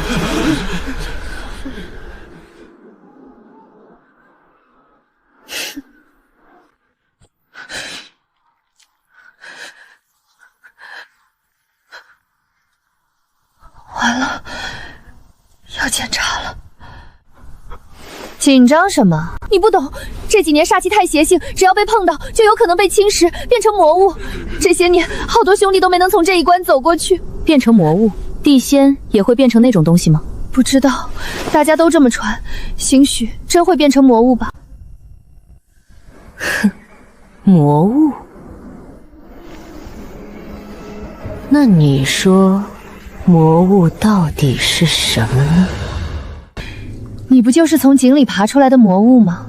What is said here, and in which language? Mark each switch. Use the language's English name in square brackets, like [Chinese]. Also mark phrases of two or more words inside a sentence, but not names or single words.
[Chinese] 完了，要检查了。緊張什麼？你不懂，這幾年煞氣太邪性，只要被碰到，就有可能被侵蝕，變成魔物。這些年，好多兄弟都沒能從這一關走過去。變成魔物，地仙也會變成那種東西嗎？不知道，大家都這麼傳，興許真會變成魔物吧。哼，魔物？那你說，魔物到底是什麼呢？你不就是從井裡爬出來的魔物嗎？